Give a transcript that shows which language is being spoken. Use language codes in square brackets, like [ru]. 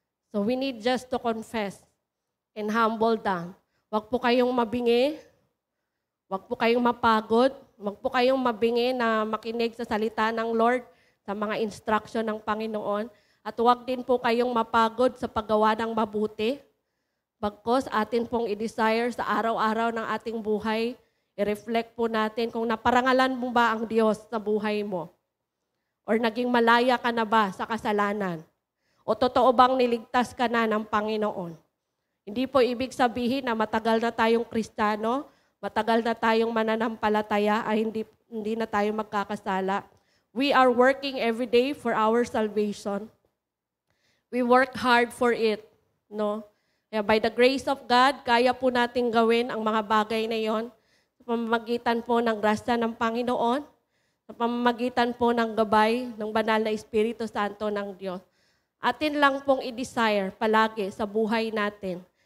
[en] So we need just to confess and humble down. [tl] Huwag po kayong mabingi, huwag po kayong mapagod, huwag po kayong mabingi na makinig sa salita ng Lord, sa mga instruction ng Panginoon, at huwag din po kayong mapagod sa paggawa ng mabuti. Bagkos atin pong i-desire sa araw-araw ng ating buhay, i-reflect po natin kung naparangalan mo ba ang Diyos sa buhay mo. Or naging malaya ka na ba sa kasalanan? O totoo bang niligtas ka na ng Panginoon? Hindi po ibig sabihin na matagal na tayong Kristiyano, matagal na tayong mananampalataya, ay hindi na tayo magkakasala. [en] We are working every day for our salvation. We work hard for it. No? [tl] Kaya [en] by the grace of God, [tl] kaya po natin gawin ang mga bagay na yon sa pamamagitan po ng grasya ng Panginoon, sa pamamagitan po ng gabay ng banal na Espiritu Santo ng Diyos. Atin lang pong i-desire palagi sa buhay natin